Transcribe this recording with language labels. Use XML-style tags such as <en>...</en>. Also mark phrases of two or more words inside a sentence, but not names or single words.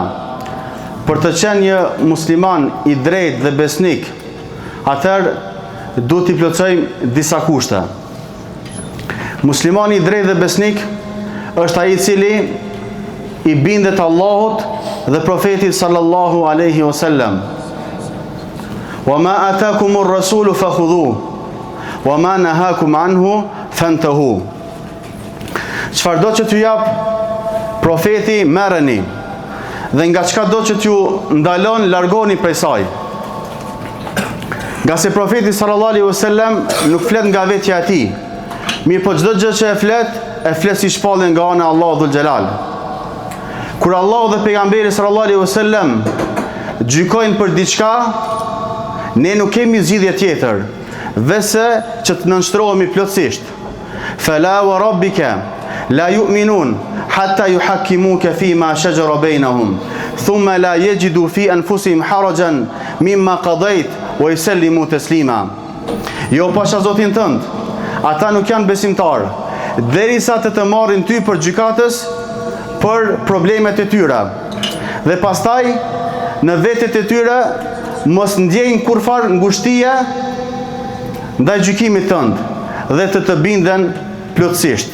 <sq>Për të qenë një musliman i drejtë dhe besnik, atëherë duhet t'i plotësojmë disa kushte. Muslimani i drejtë dhe besnik është ai i cili i bindet Allahut dhe profetit</sq> <ar>صلى الله عليه وسلم. وما آتاكم الرسول فخذوه وما نهاكم عنه فانتهوا.</ar> <sq>Çfarëdo që t'ju jap profeti, merreni, dhe nga çka do që t'ju ndalon, largoni prej saj. Nga se profeti</sq> <ar>صلى الله عليه وسلم</ar> <sq>nuk flet nga vetja e tij, mirë po çdo gjë që e flet si shpallje nga ana e Allahut</sq> <ar>ذو الجلال.</ar> <sq>Kur Allahu dhe pejgamberi</sq> <ar>صلى الله عليه وسلم</ar> <sq>gjykojnë për diçka, ne nuk kemi zgjidhje tjetër veçse që të nënshtrohemi plotësisht.</sq> <ar>فلا وربك لا يؤمنون حتى يحكموك فيما شجر بينهم ثم لا يجدوا في أنفسهم حرجا مما قضيت ويسلموا تسليما.</ar> <sq>Jo pasha Zotin tënd, ata nuk janë besimtarë derisa të marrin ty për gjykatës për problemet e tyre. Dhe pastaj në vetet e tyre mos ndjejnë kurfar ngushtie ndaj gjykimit tënd dhe të binden plotësisht.</sq>